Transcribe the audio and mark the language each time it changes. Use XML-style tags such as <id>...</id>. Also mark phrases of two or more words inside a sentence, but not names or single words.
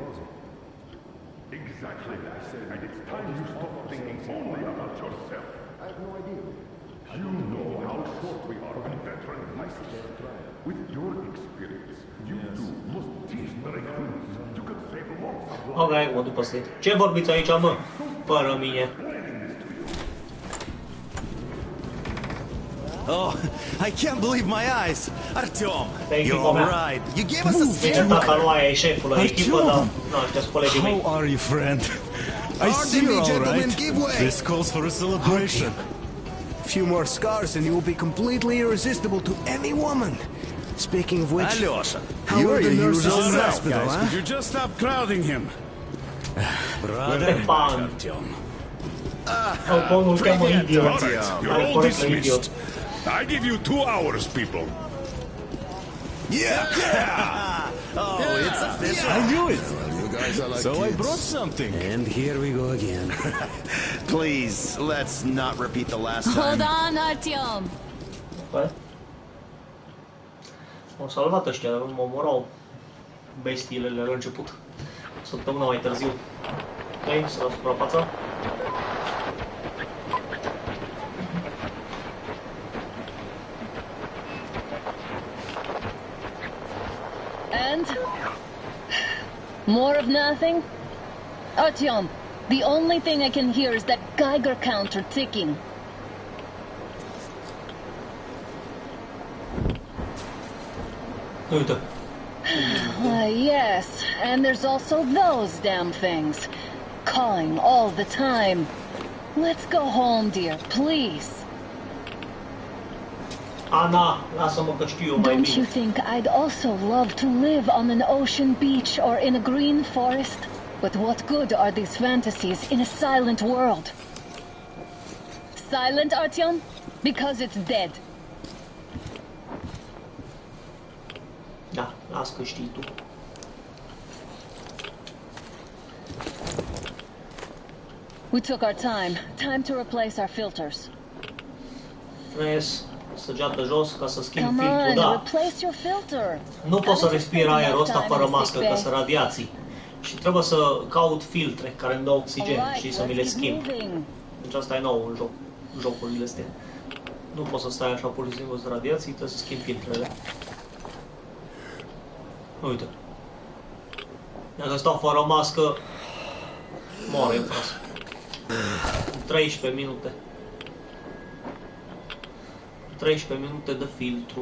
<en>Exactly. And it's time you stop thinking only about yourself. I have no idea. You know how short we are on veteran life. With your experience, you too must teach the recruits. You could save lots of lives.</en> <ro>Ok, mă duc peste. Ce vorbiți aici, mă? Fără mine.</ro> <en>Oh, I can't believe my eyes. Artyom, Thank you, you're Mama. all right. You gave us a</en> <ro>Bine,</ro> <en>steer.</en> <ro>tata lui aia e șeful la echipă, dar...</ro> <en>Artyom!</en> <ro>Nu, ăștia sunt colegii mei.</ro> <en>How are you, friend? I Pardon see me, you're all gentlemen, right. give way. This calls for a celebration. A few more scars and you will be completely irresistible to any woman. Speaking of which, Alyosha, how you are are the your nurses usual in the self, hospital, guys. huh? Could You just stop crowding him. Brother, Pan. Artyom.</en> <ro>Alponul îl cheamă idiot.</ro> <en>All right, you're Are all</en> <ro>corect la idiot.</ro> <en>dismissed. I give you 2 hours, people. Yeah! Oh, it's official. I knew it. You guys are like So I kids. brought something. and here we go again. Please, let's not repeat the last Hold time. on, Artyom. Ok.</en> <ro>M-au salvat ăștia, dar nu mă omorau bestiile la început. Săptămâna mai târziu. Ok, să la suprafața.</ro> <en>And? More of nothing? Artyom, the only thing I can hear is that Geiger counter ticking.</en> <ro>Uite.</ro> <en>Yes, and there's also those damn things. Calling all the time. Let's go home, dear, please.</en> <ro>Ana, lasă-mă că știu eu mai</ro> <en>Don't you</en> <ro>bine.</ro> <en>think I'd also love to live on an ocean beach or in a green forest? But what good are these fantasies in a silent world? Silent, Artyom? Because it's dead.</en> <ro>Da, las că știi tu.</ro> <en>We took our time. Time to replace our filters. Press,</en> <ro>săgeată jos ca să schimbi</ro> <en>Come</en> <ro>filtrul,</ro> <en>on,</en> <ro>da.</ro> <en>replace your filter.</en> <ro>Nu pot să</ro> <en>Haven't you</en> <ro>respir</ro> <en>spent</en> <ro>aerul</ro> <en>enough</en> <ro>ăsta</ro> <en>time</en> <ro>fără</ro> <en>in the</en> <ro>mască,</ro> <en>sick</en> <ro>că</ro> <en>bay?</en> <ro>sunt radiații. Și trebuie să caut filtre care îmi dau oxigen</ro> <en>Alright,</en> <ro>și să mi le</ro> <en>let's keep</en> <ro>schimb.</ro> <en>moving.</en> <ro>Deci asta e nou în joc, jocurile astea. Nu poți să stai așa pur și simplu de radiații, trebuie să schimbi filtrele. Uite. Dacă stau fără mască, moare în față. 13 minute. 13 minute de filtru.</ro>